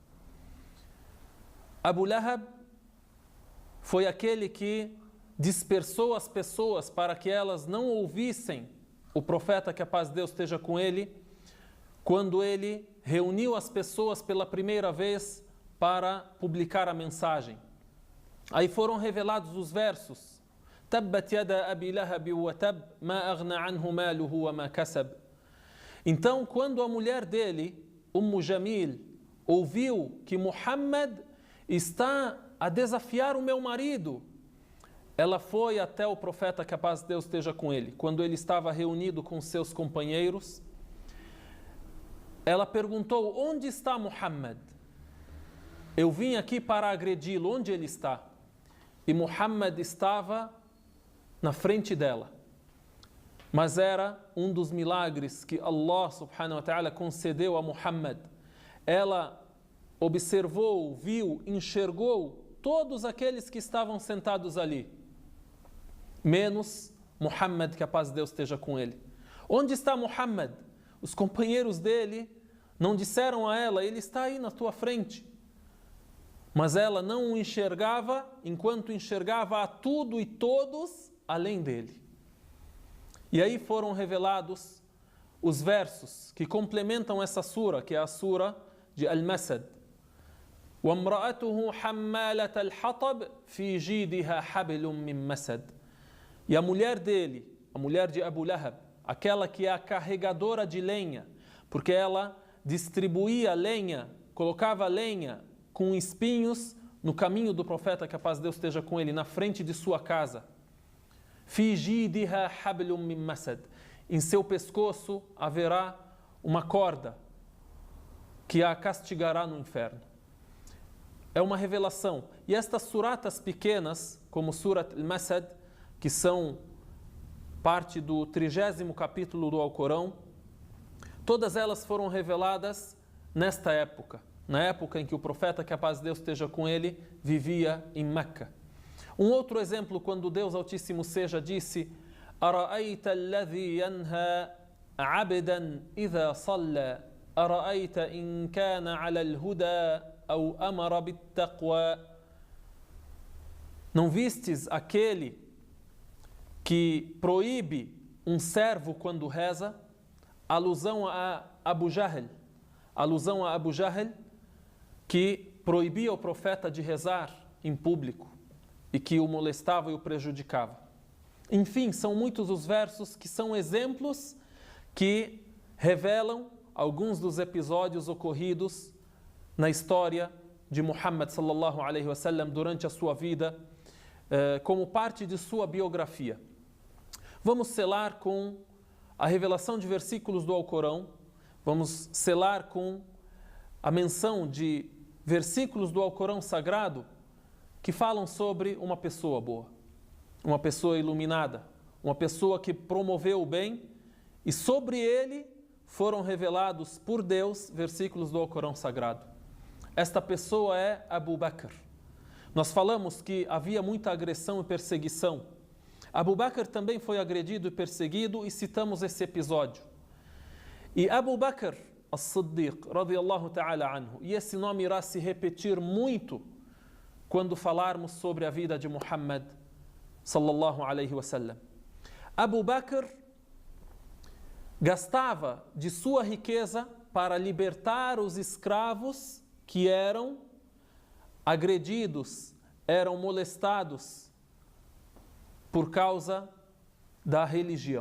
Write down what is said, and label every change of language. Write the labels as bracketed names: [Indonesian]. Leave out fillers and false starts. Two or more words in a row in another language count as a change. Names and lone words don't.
[Portuguese] Abu Lahab foi aquele que dispersou as pessoas para que elas não ouvissem o profeta, que a paz de Deus esteja com ele, quando ele reuniu as pessoas pela primeira vez para publicar a mensagem. Aí foram revelados os versos: [Arabic] تبت يدا أبي لهب وتب ما أغنى عنه ماله وما كسب. [Portuguese] Então, quando a mulher dele, Jamil, ouviu que Muhammad está a desafiar o meu marido, ela foi até o profeta, que a paz de Deus esteja com ele, quando ele estava reunido com seus companheiros. Ela perguntou: onde está Muhammad? Eu vim aqui para agredi-lo, onde ele está? E Muhammad estava na frente dela. Mas era um dos milagres que [Arabic] الله سبحانه وتعالى [Portuguese] concedeu a Muhammad. Ela observou, viu, enxergou todos aqueles que estavam sentados ali, menos Muhammad, que a paz de Deus esteja com ele. Onde está Muhammad? Os companheiros dele não disseram a ela: ele está aí na tua frente. Mas ela não o enxergava, enquanto enxergava a tudo e todos além dele. E aí foram revelados os versos que complementam essa sura, que é a sura de Al-Masad. [Arabic] وَامْرَأَتُهُ حَمَّالَةَ الْحَطَبِ فِي جِيدِهَا حَبْلٌ مِّن مَّسَدٍ. [Portuguese] E a mulher dele, a mulher de Abu Lahab, aquela que é a carregadora de lenha, porque ela distribuía lenha, colocava lenha com espinhos no caminho do profeta, que a paz de Deus esteja com ele, na frente de sua casa. [Arabic] فِي جِيدِهَا حَبْلٌ مِّن مَّسَدٍ. [Portuguese] Em seu pescoço haverá uma corda que a castigará no inferno. É uma revelação. E estas suratas pequenas, como Surat al-Masad, que são parte do 30º capítulo do Alcorão, todas elas foram reveladas nesta época, na época em que o profeta, que a paz de Deus esteja com ele, vivia em Meca. Um outro exemplo, quando Deus Altíssimo seja, disse: [Arabic] أَرَأَيْتَ الَّذِي يَنْهَى عَبْدًا إِذَا صَلَّى أَرَأَيْتَ إِنْ كَانَ عَلَى الْهُدَى أَوْ أَمَرَ بِالتَّقْوَى. [Portuguese] Não vistes aquele que proíbe um servo quando reza? Alusão a Abu Jahl, que proibia o profeta de rezar em público e que o molestava e o prejudicava. Enfim, são muitos os versos que são exemplos que revelam alguns dos episódios ocorridos na história de Muhammad [Arabic] صلى الله عليه وسلم [Portuguese] durante a sua vida, como parte de sua biografia. Vamos selar com a revelação de versículos do Alcorão, vamos selar com a menção de versículos do Alcorão sagrado que falam sobre uma pessoa boa, uma pessoa iluminada, uma pessoa que promoveu o bem, e sobre ele foram revelados por Deus versículos do Alcorão sagrado. Esta pessoa é Abu Bakr. Nós falamos que havia muita agressão e perseguição. Abu Bakr também foi agredido e perseguido, e citamos esse episódio. E Abu Bakr as-Siddiq, [Arabic] رضي الله تعالى عنه, [Portuguese] e esse nome irá se repetir muito quando falarmos sobre a vida de Muhammad [Arabic] صلى الله عليه وسلم. [Portuguese] Abu Bakr gastava de sua riqueza para libertar os escravos que eram agredidos, eram molestados por causa da religião.